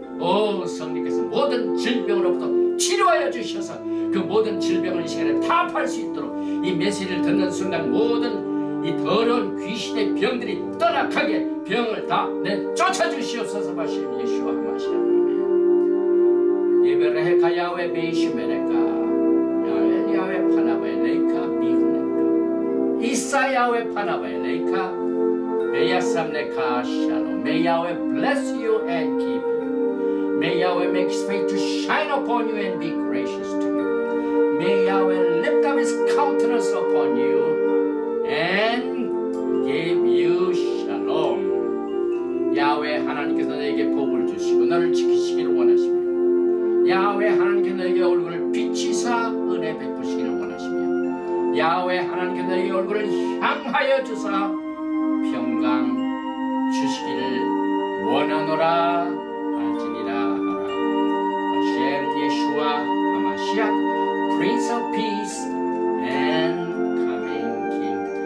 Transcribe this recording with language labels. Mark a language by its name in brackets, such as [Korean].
[Korean] 오 성령께서 모든 질병으로부터 치료하여 주셔서 그 모든 질병을 이 시간에 타파할 수 있도록 이 메시지를 듣는 순간 모든 이 더러운 귀신의 병들이 떠나가게 병을 다 내쫓아 주시옵소서. 마시면 예수와 마시면 예베레헤카 야훼 베이시메레카 야훼 파나바에 레이카 미후네카 이사 야훼 바나바에 레이카 베야삼레카 샬롬. [English] May Yahweh bless you and keep you. May Yahweh make his face to shine upon you and be gracious to you. May Yahweh lift up his countenance upon you and give you shalom. [Korean] 야훼 하나님께서 너에게 복을 주시고 너를 지키시기를 원하시며 야훼 하나님께서 너에게 얼굴을 비치사 은혜 베푸시기를 원하시며 야훼 하나님께서 너에게 얼굴을 향하여 주사 평강 주시기를 원하노라 할지니라 하라. [Hebrew] 하셴 예슈아 하마시아 [English] Prince of Peace and Coming King.